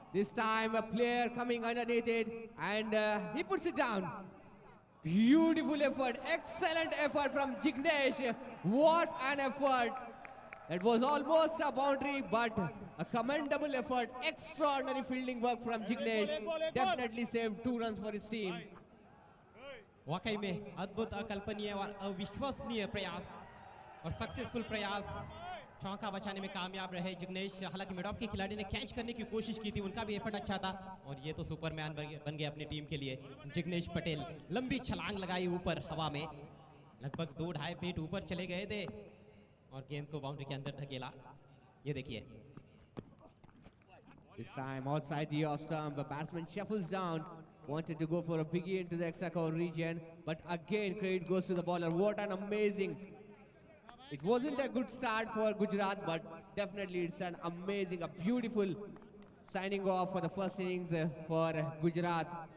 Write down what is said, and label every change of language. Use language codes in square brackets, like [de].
[en] This time a player coming underneath it, and he puts it down. Beautiful effort, excellent effort from Jignesh. What an effort. That was almost a boundary, but a commendable effort. Extraordinary fielding work from Jignesh. Definitely saved 2 runs for his team. [hi] वाकई में अद्भुत, अकल्पनीय और अविश्वसनीय प्रयास और successful प्रयास। चौका बचाने में कामयाब रहे जिग्नेश। हालांकि मिड ऑफ के खिलाड़ी ने कैच करने की कोशिश की थी, उनका भी एफर्ट अच्छा था। और ये तो सुपरमैन बन गए अपनी टीम के लिए। जिग्नेश पटेल लंबी छलांग लगाई ऊपर हवा में, लगभग 2-2.5 फीट ऊपर चले गए थे और गेंद को बाउंड्री के अंदर धकेला। ये देखिए, [en] This time outside the off stump, the batsman shuffles down. Wanted to go for a biggie into the extra cover region, but again credit goes to the bowler. What an amazing! It wasn't a good start for Gujarat, but definitely it's an amazing, a beautiful signing off for the first innings for Gujarat.